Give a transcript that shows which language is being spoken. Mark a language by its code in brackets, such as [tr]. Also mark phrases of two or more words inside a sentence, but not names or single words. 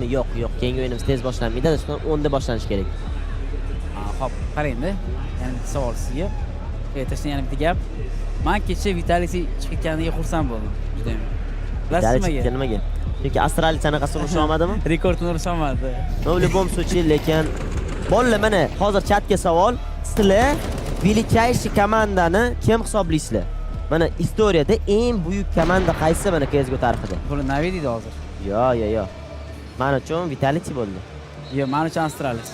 [uz] Yo'q, keyin o'yinimiz tez boshlanmaydi, shundan 10 da boshlanishi kerak. Xo'p, qarang-da. Yana bitta savol sizga. Tashdan yana bitta gap. Men kecha Vitalisi chiqayotganiga xursand bo'ldim. Juda ham. Bilasizmi nimaga? Chunki Astralis anaqasini urisha olmadimi? Rekordni urisha olmadi. No, [ru] в любом случае, [uz] lekin bolalar, mana hozir chatga savol. Sizlar величайший komandani kim hisoblaysizlar? Mana istoriyada eng buyuk komanda qaysi mana CS:GO tarixida? Buni Navi deydi hozir. Yo. Men uchun Vitality bo'ldi. Yo, men uchun Astralis.